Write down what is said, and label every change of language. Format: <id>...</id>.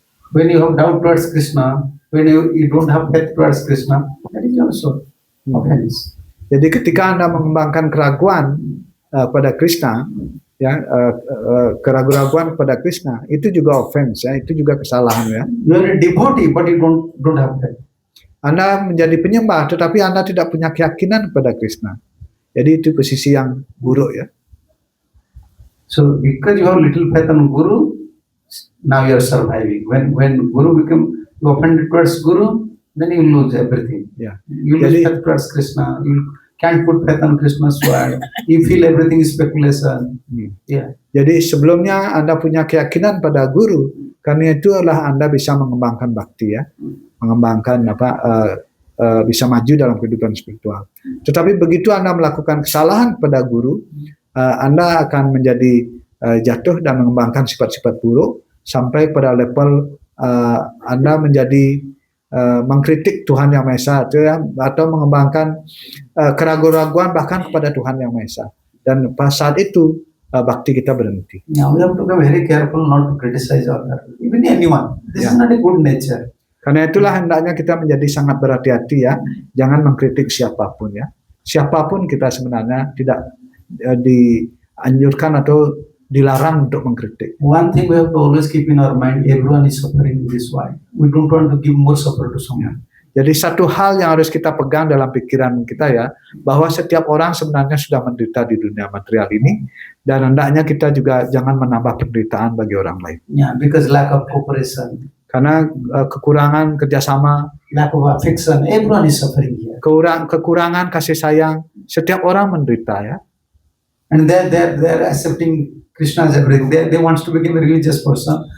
<en>When you have doubt towards Krishna, when you don't have faith towards Krishna, that is also offense.</en> <id>Jadi ketika Anda mengembangkan keraguan pada Krishna, ya keraguan pada Krishna, itu juga offense ya, itu juga kesalahan ya.</id> <en>You are a devotee, but you don't have faith.</en> <id>Anda menjadi penyembah, tetapi Anda tidak punya keyakinan kepada Krishna. Jadi itu posisi yang buruk ya.</id> <en>So because you have little faith on Guru, now you are surviving. When Guru become offended towards Guru, then you lose everything.</en> <id>Ya.</id> <en>You lose faith towards Krishna. You can't put faith on Krishna's word. You feel everything is speculation. Yeah.</en> <id>Jadi sebelumnya Anda punya keyakinan pada Guru, karena itulah Anda bisa mengembangkan bakti ya, mengembangkan bisa maju dalam kehidupan spiritual. Tetapi begitu Anda melakukan kesalahan pada Guru, Anda akan menjadi jatuh dan mengembangkan sifat-sifat buruk sampai pada level Anda menjadi mengkritik Tuhan Yang Maha Esa ya, atau mengembangkan keraguan-raguan bahkan kepada Tuhan Yang Maha Esa. Dan pada saat itu bakti kita berhenti.</id> <en>Yeah, we have to be very careful not to criticize other, even anyone. This is Yeah. not a good nature.</en> <id>Karena itulah hendaknya kita menjadi sangat berhati-hati ya, jangan mengkritik siapapun ya. Siapapun kita sebenarnya tidak dianjurkan atau dilarang untuk mengkritik.</id> <en>One thing we have to always keep in our mind: everyone is suffering in this world. We don't want to give more suffer to someone.</en> <id>Jadi satu hal yang harus kita pegang dalam pikiran kita ya, bahwa setiap orang sebenarnya sudah menderita di dunia material ini, dan hendaknya kita juga jangan menambah penderitaan bagi orang lain.</id> <en>Yeah, because lack of cooperation,</en> <id>Karena kekurangan kerjasama,</id> <en>lack of affection, everyone is suffering here.</en> <id>kekurangan kasih sayang, setiap orang menderita ya.</id> <en>And they're accepting Krishna as everything. They wants to become a religious person.</en>